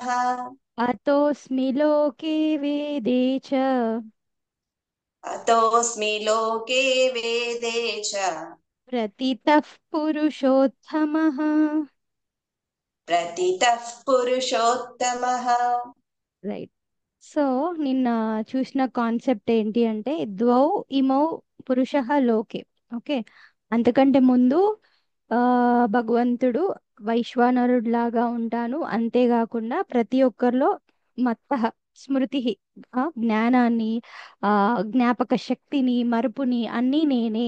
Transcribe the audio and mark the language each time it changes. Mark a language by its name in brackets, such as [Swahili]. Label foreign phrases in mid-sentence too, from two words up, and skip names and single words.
[Sanskrit] अतोऽस्मि लोके वेदे च अतोऽस्मि लोके वेदे च प्रतितः पुरुषोत्तमः. प्रतितः पुरुषोत्तमः। [Telugu] రైట్. సో నిన్న చూసిన కాన్సెప్ట్ ఏంటి అంటే [Sanskrit] ద్వౌ ఇమౌ పురుష లోకే. [Telugu] ఓకే. అంతకంటే ముందు ఆ భగవంతుడు వైశ్వానరుడిలాగా ఉంటాను, అంతేకాకుండా ప్రతి ఒక్కరిలో మత్త స్మృతి, జ్ఞానాన్ని, ఆ జ్ఞాపక శక్తిని, మరుపుని అన్నీ నేనే.